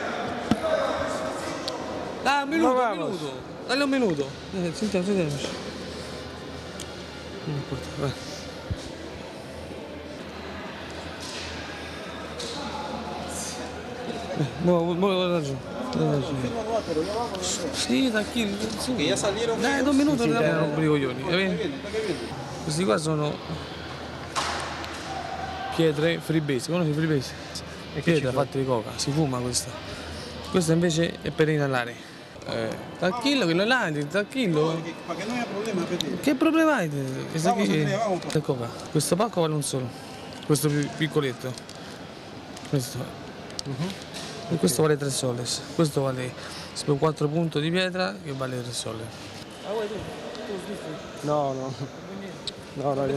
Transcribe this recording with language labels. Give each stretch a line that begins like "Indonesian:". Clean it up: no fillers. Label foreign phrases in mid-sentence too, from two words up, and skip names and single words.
Italian: Dai, un minuto, dai un minuto. Sentiamo. Non importa, vai. No, ragione. Sì, tranquillo. Sì.
Spanish: Que ya salieron.
Italian: Dai, 2 minuti, non rompere i coglioni. Questi qua sono pietre freebase, conosci freebase? Pietre fatte di coca, si fuma questa. Questa invece è per inalare. Tranquillo che lo inali, tranquillo.
Spanish: Para que no haya problema, Pepe.
Italian: Che problema hai? Questa qui
Spanish: Vamos.
Italian: è coca. Questo pacco vale un solo. Questo piccoletto. Questo. E questo vale 3 soles, questo vale 4 punti di pietra che vale 3 soles. Ah, vuoi tu? No, no. No, no.